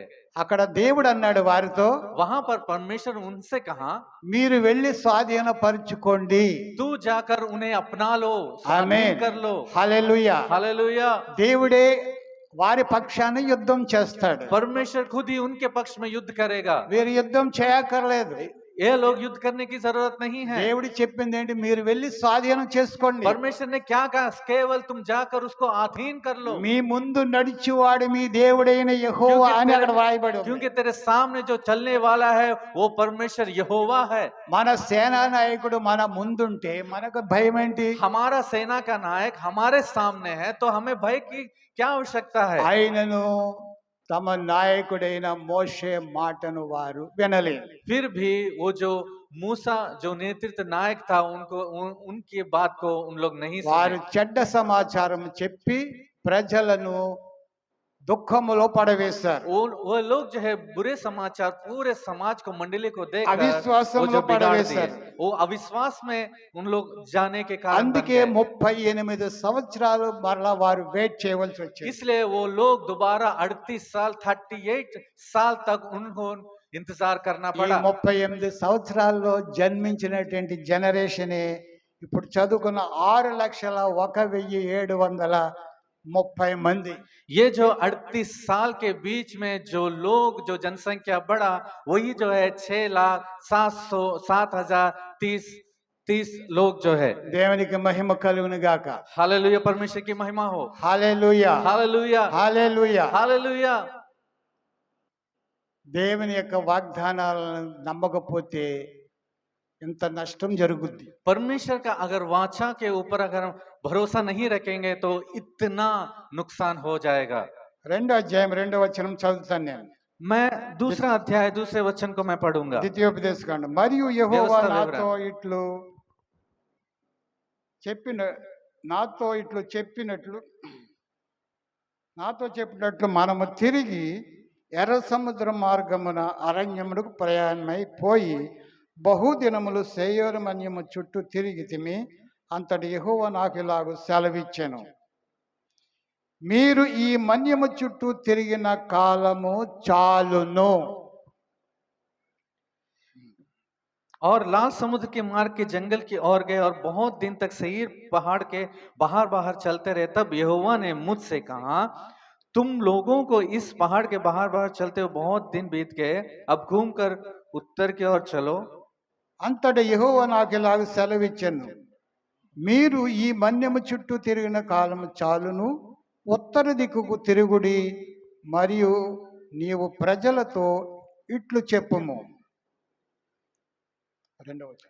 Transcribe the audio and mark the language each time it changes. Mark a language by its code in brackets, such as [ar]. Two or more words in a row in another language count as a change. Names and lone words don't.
[te] అక్కడ దేవుడు అన్నాడు వారితో, [hi] वहां पर परमेश्वर उनसे कहा, [te] మీరు వెళ్ళి స్వాధీనపరచుకోండి. [hi] तू जाकर उन्हें अपना लो, [te] ఆమేన్. [hi] स्वाधीन कर लो। [te] హల్లెలూయా. [hi] हालेलुया। [te] దేవుడే వారి పక్షాన యుద్ధం చేస్తాడు. [hi] परमेश्वर खुद ही उनके पक्ष में युद्ध करेगा। [te] వీరు యుద్ధం చేయక్కర్లేదు. [hi] ये लोग युद्ध करने की जरूरत नहीं है। [te] దేవుడు చెప్పింది ఏంటి? మీరు వెళ్ళి స్వాధీనం చేసుకోండి. [hi] परमेश्वर ने क्या कहा? केवल तुम जाकर उसको अधीन कर लो, [te] మీ ముందు నడిచేవాడు మీ దేవుడైన యెహోవా అని అక్కడ వ్రాయబడి ఉంది. [hi] क्योंकि तेरे सामने जो चलने वाला है वो परमेश्वर यहोवा है। [te] మన సేనా నాయకుడు మన ముందుంటే మనకు భయం ఏంటి? [hi] हमारा सेना का नायक हमारे सामने है तो हमें भय की क्या आवश्यकता है? [te] ఆయనను తమ నాయకుడైన మోషే మాటను వారు వినలేదు. [hi] फिर भी वो जो मूसा जो नेतृत्व नायक था उनकी बात को उन लोग नहीं [te] వారు [hi] सुने। [te] చెడ్డ సమాచారం చెప్పి ప్రజలను దుఃఖములో పడవేశారు. [hi] वो लोग जो है बुरे समाचार पूरे समाज को मंडली को देकर [te] అవిశ్వాసంలో [hi] वो जो बिगाड़ दिए, [te] పడవేశారు. [hi] वो अविश्वास में उन लोग जाने के कारण बन [te] అందుకే [hi] गए। [te] 38 సంవత్సరాలు మరలా వారు వెయిట్ చేయవలసి వచ్చింది. [hi] इसलिए वो लोग दोबारा 38 साल 38 साल तक उनको इंतजार करना [te] ఈ [hi] पड़ा। [te] 38 సంవత్సరాల్లో జన్మించినటువంటి జనరేషనే ఇప్పుడు చదువుకున్న 6,01,730 మంది. [hi] ये जो 38 साल के बीच में जो लोग जो जनसंख्या बढ़ा वही जो है 6,07,030 30 लोग जो है। [te] దేవునికి మహిమ కలుగును గాక. [hi] हालेलुया, परमेश्वर की महिमा हो। [te] హల్లెలూయా, [hi] हालेलुया, [te] హల్లెలూయా. [hi] हालेलुया। [te] దేవుని యొక్క వాగ్దానాలను నమ్మకపోతే ఇంత నష్టం జరుగుద్ది. [hi] परमेश्वर का अगर वाचा के ऊपर अगर हम भरोसा नहीं रखेंगे तो इतना नुकसान हो जाएगा। [te] రెండో అధ్యాయం 2వ వచనం చదువుతాను నేను. [hi] मैं दूसरा अध्याय दूसरे वचन को मैं पढ़ूंगा। [te] ద్వితీయోపదేశకాండం. మరియు యెహోవా వ్యవస్థ నాతో ఇట్లు చెప్పినట్లు మనము తిరిగి ఎర్ర సముద్ర మార్గమున అరణ్యమునకు ప్రయాణమై పోయి బహుదినములు సేయోరు మన్యము చుట్టూ తిరిగితిమి. అంతటి యెహోవా నాకు ఇలాగు సెలవిచ్చెను, మీరు ఈ మన్యము చుట్టూ తిరిగిన కాలము చాలును. [hi] और लाल समुद्र के मार्ग के जंगल की ओर गए और बहुत दिन तक सेईर पहाड़ के बाहर बाहर चलते रहे। तब यहोवा ने मुझसे कहा, तुम लोगों को इस पहाड़ के बाहर बाहर चलते हुए बहुत दिन बीत गए, अब घूमकर उत्तर की ओर चलो। [te] అంతటి యెహోవా నాకు ఇలాగ సెలవిచ్చెను, మీరు ఈ మన్యము చుట్టూ తిరిగిన కాలము చాలును, ఉత్తర దిక్కుకు తిరుగుడి, మరియు నీవు ప్రజలతో ఇట్లు చెప్పుము. రెండవ వచనం.